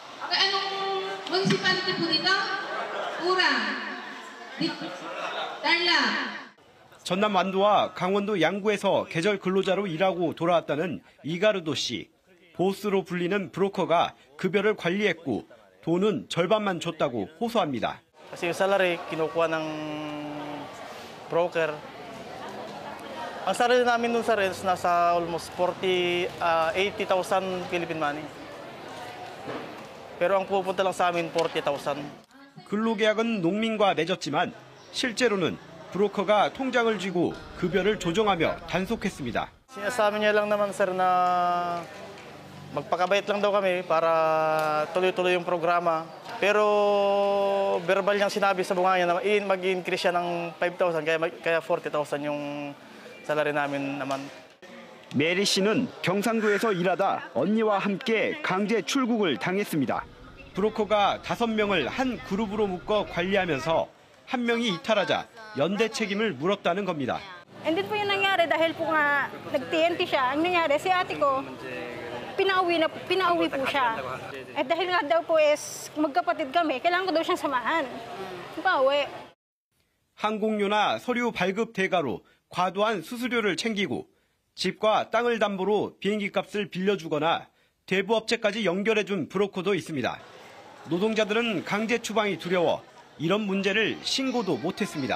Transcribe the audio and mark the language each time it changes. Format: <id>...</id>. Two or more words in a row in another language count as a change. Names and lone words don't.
<ko>전남 완도와 강원도 양구에서 계절 근로자로 일하고 돌아왔다는 이가르도 씨. 보스로 불리는 브로커가 급여를 관리했고 돈은 절반만 줬다고 호소합니다.</ko> <tl>Kasi yung salary kinukuha ng broker. Ang salary namin dun sa rents nasa almost 80,000</tl> <en>Philippine money.</en> <tl>Pero ang pupunta lang sa amin 40,000.</tl> <ko>근로계약은 농민과 맺었지만 실제로는 브로커가 통장을 쥐고 급여를 조정하며 단속했습니다.</ko> <tl>Sinasabi niya lang naman sir na magpakabait lang daw kami para tuloy-tuloy yung programa. Pero verbal niyang sinabi sa bunga niya na mag-increase siya ng 5,000 kaya 40,000 yung salary namin naman.</tl> <ko>메리 씨는 경상도에서 일하다 언니와 함께 강제 출국을 당했습니다. 브로커가 5명을 한 그룹으로 묶어 관리하면서 한 명이 이탈하자 연대 책임을 물었다는 겁니다.</ko> <en>And then</en> <tl>po yung nangyari dahil po nga nag-TNT siya. Ang nangyari si ate ko pinauwi po siya. At dahil nga daw po magkapatid kami, kailangan ko daw siyang samahan. pauwi.</tl> <ko>항공료나 서류 발급 대가로 과도한 수수료를 챙기고 집과 땅을 담보로 비행기 값을 빌려주거나 대부업체까지 연결해준 브로커도 있습니다. 노동자들은 강제 추방이 두려워 이런 문제를 신고도 못했습니다.</ko>